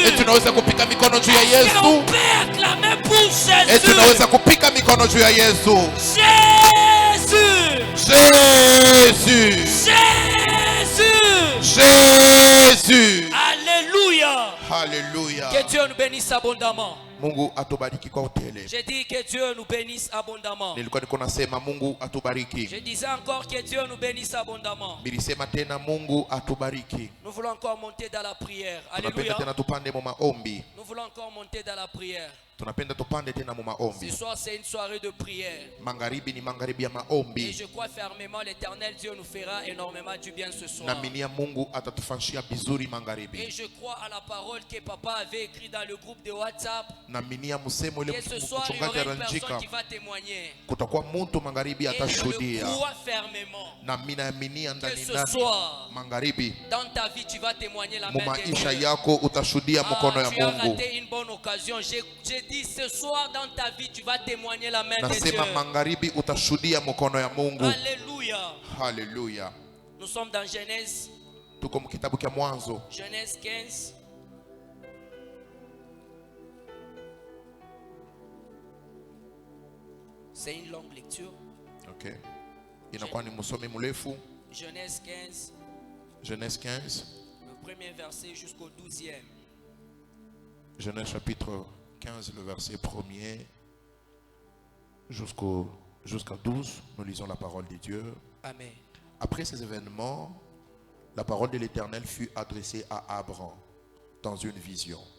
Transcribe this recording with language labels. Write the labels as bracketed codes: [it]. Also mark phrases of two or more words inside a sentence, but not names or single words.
[fr] Est-ce qu'on peut acclamer pour Jésus? Jésus. Alléluia. Alléluia. Que Dieu nous bénisse abondamment. [sw] Mungu atubariki kwa utele. [fr] Je dis que Dieu nous bénisse abondamment. [sw] Nilikuwa niko nasema Mungu atubariki. [fr] Je disais encore que Dieu nous bénisse abondamment. [sw] Nilisema tena Mungu atubariki. [fr] Nous voulons encore monter dans la prière. Alléluia. [sw] Tena tupande mu maombi. [fr] Nous voulons encore monter dans la prière. [sw] Tunapenda tupande tena mu maombi. [fr] Ce soir c'est une soirée de prière. [sw] Magharibi ni magharibi ya maombi. [fr] Et je crois fermement l'Éternel Dieu nous fera énormément du bien ce soir. [sw] Naaminia Mungu atatufanyia bizuri magharibi. [fr] Et je crois à la parole que papa avait écrit dans le groupe de WhatsApp. [sw] Naaminia msemo ile mchungaji anaandika kutakuwa mtu magharibi atashuhudia. Na mimi naaminia ndani magharibi [fr] dans ta vie tu vas témoigner la main de Dieu. [sw] Maisha yako utashuhudia mkono ya Mungu. [fr] J'ai dit ce soir dans ta vie tu vas témoigner la main de Dieu. [sw] Nasema magharibi utashuhudia mkono ya Mungu. [fr] Alléluia. Alléluia. Nous sommes dans Genèse. [sw] Tuko mkitabu cha Mwanzo. [fr] Genèse 15. C'est une longue lecture. [sw] OK. Inakuwa ni msomi mrefu. [fr] Genèse 15. Genèse 15. Le premier verset jusqu'au 12e. Genèse chapitre 15, le verset 1er jusqu'à 12. Nous lisons la parole de Dieu. Amen. Après ces événements, la parole de l'Éternel fut adressée à Abraham dans une vision.